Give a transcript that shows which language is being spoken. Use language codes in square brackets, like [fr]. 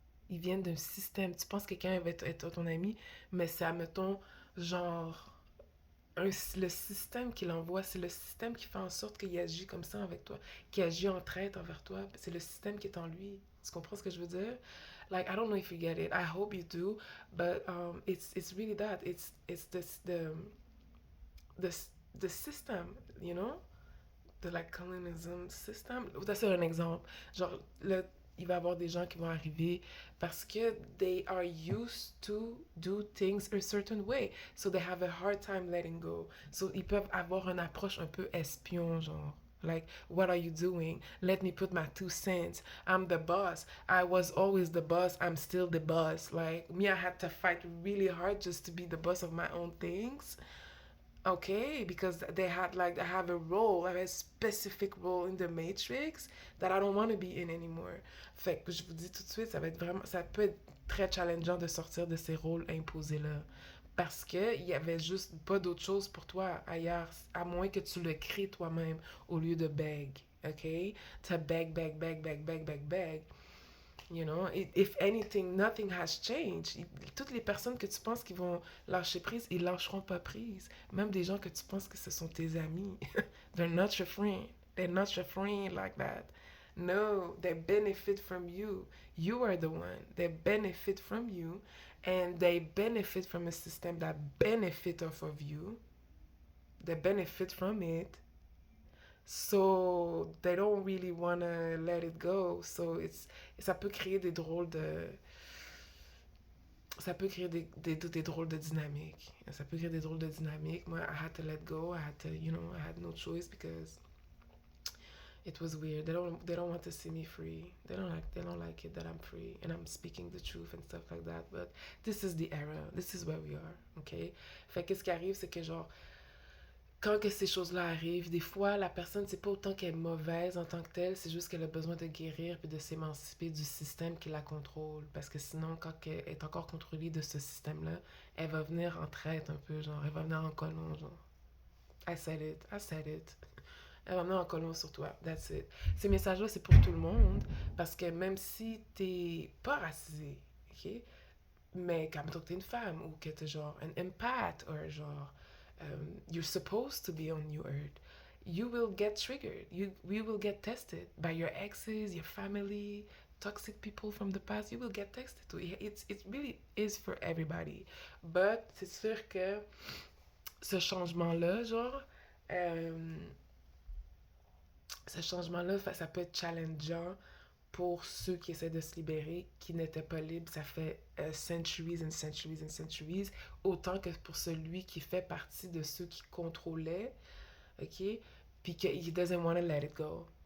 [fr] Ils viennent d'un système. Tu penses que quelqu'un va être ton ami, mais c'est, admettons, genre, le système qui l'envoie, c'est le système qui fait en sorte qu'il agit comme ça avec toi, qui agit en traite envers toi. C'est le système qui est en lui. Tu comprends ce que je veux dire? [en] Like, I don't know if you get it. I hope you do, but it's really that. It's the the system, you know? The like colonialism system. [fr] Ça c'est un exemple. Genre il va y avoir des gens qui vont arriver parce que [en] they are used to do things a certain way. So they have a hard time letting go. [fr] So ils peuvent avoir une approche un peu espion, genre. [en] Like, what are you doing? Let me put my 2 cents. I'm the boss. I was always the boss. I'm still the boss. Like, me, I had to fight really hard just to be the boss of my own things. Okay, because they had like I have a role, I have a specific role in the Matrix that I don't want to be in anymore. [fr] Fait que je vous dis tout de suite, ça va être vraiment, ça peut être très challengeant de sortir de ces rôles imposés là, parce que il y avait juste pas d'autre chose pour toi ailleurs, à moins que tu le crées toi-même au lieu de beg. [en] Okay, to beg, beg, beg, beg, beg, beg, beg. You know, if anything, nothing has changed. [fr] Toutes les personnes que tu penses qui vont lâcher prise, ils lâcheront pas prise. Même des gens que tu penses que ce sont tes amis. [en] They're not your friend. They're not your friend like that. No, they benefit from you. You are the one. They benefit from you. And they benefit from a system that benefit off of you. They benefit from it. So they don't really wanna let it go. [fr] So ça peut créer des drôles de ça peut créer des drôles de dynamiques. Ça peut créer des drôles de dynamiques. [en] Moi, I had to let go. I had to, I had no choice because it was weird. They don't want to see me free. They don't like it that I'm free and I'm speaking the truth and stuff like that. But this is the era. This is where we are. Okay? [fr] Fait que ce qui arrive, c'est que genre quand que ces choses-là arrivent, des fois, la personne, c'est pas autant qu'elle est mauvaise en tant que telle, c'est juste qu'elle a besoin de guérir puis de s'émanciper du système qui la contrôle. Parce que sinon, quand elle est encore contrôlée de ce système-là, elle va venir en traite un peu, genre, elle va venir en colon, genre. [en] I said it. [fr] Elle va venir en colon sur toi, [en] that's it. [fr] Ces messages-là, c'est pour tout le monde, parce que même si t'es pas racisé, ok? Mais comme toi, t'es une femme, ou que t'es genre un empath, ou genre [en] you're supposed to be on New Earth, you will get triggered. We will get tested by your exes, your family, toxic people from the past. You will get tested too. It really is for everybody. [fr] But c'est sûr que ce changement-là, genre, euh, ce changement-là, ça peut être challengeant pour ceux qui essaient de se libérer, qui n'étaient pas libres, ça fait [en] centuries and centuries and centuries, [fr] autant que pour celui qui fait partie de ceux qui contrôlaient, ok, puis que [en] he doesn't want to let it go.